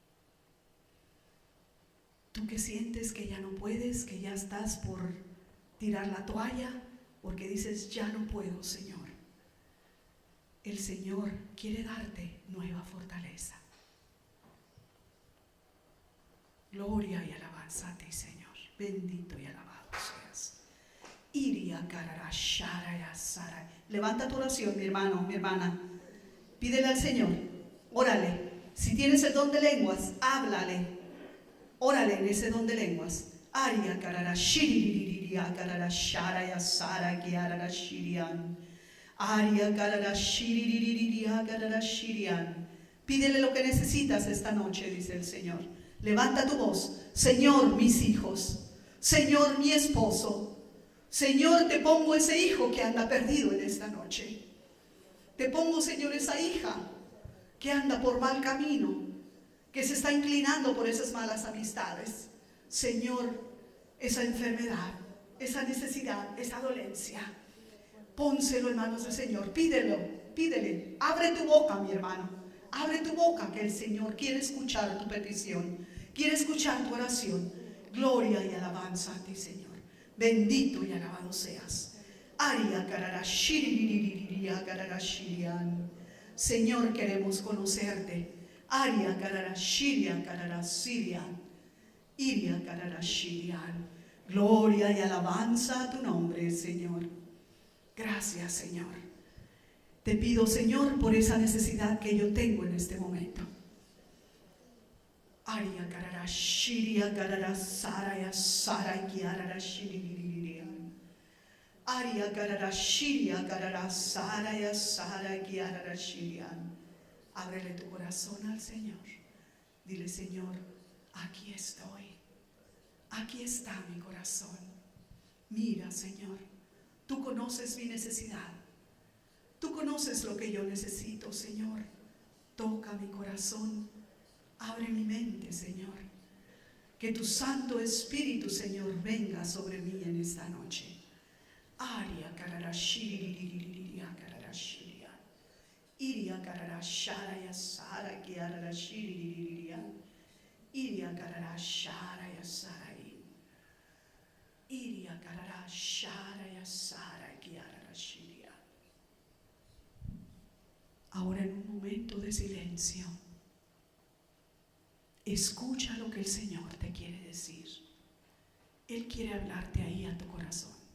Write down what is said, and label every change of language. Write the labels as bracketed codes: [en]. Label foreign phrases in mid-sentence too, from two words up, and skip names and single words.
[es] Tú que sientes que ya no puedes, que ya estás por tirar la toalla, porque dices, ya no puedo, Señor. El Señor quiere darte nueva fortaleza. Gloria y alabanza a ti, Señor. Bendito y alabado seas. Iria carara, sharaya, sara. Levanta tu oración, mi hermano, mi hermana. Pídele al Señor. Órale. Si tienes el don de lenguas, háblale. Órale en ese don de lenguas. Aria carara, shiririria, carara, sharaya, sara, kiarara, shirian. Aria carara, shiririria, carara, shirian. Pídele lo que necesitas esta noche, dice el Señor. Levanta tu voz. Señor, mis hijos. Señor, mi esposo. Señor, te pongo ese hijo que anda perdido en esta noche. Te pongo, Señor, esa hija que anda por mal camino, que se está inclinando por esas malas amistades. Señor, esa enfermedad, esa necesidad, esa dolencia, pónselo en manos del Señor. Pídelo, pídele. Abre tu boca, mi hermano. Abre tu boca, que el Señor quiere escuchar tu petición, quiere escuchar tu oración. Gloria y alabanza a ti, Señor. Bendito y alabado seas. Aria carara, shiririria, carara, shirian. Señor, queremos conocerte. Aria carara, shiria, carara, sirian. Iria carara, shirian. Gloria y alabanza a tu nombre, Señor. Gracias, Señor. Te pido, Señor, por esa necesidad que yo tengo en este momento. Aria carara, shiria, carara, saraya, saray, kiarara, shiririan. Aria carara, shiria, carara, saraya, saray, kiarara, shirian. Ábrele tu corazón al Señor. Dile, Señor, aquí estoy. Aquí está mi corazón. Mira, Señor, tú conoces mi necesidad. Tú conoces lo que yo necesito, Señor. Toca mi corazón. Abre mi mente, Señor. Que tu Santo Espíritu, Señor, venga sobre mí en esta noche. Aria carara, shiririria, carara, shiria. Iria carara, sharaya, sara, kiarara, shiririria. Iria carara, sharaya, sarai. Iria carara, sharaya, sara, kiarara, shiria. Ahora, en un momento de silencio, escucha lo que el Señor te quiere decir. Él quiere hablarte ahí a tu corazón.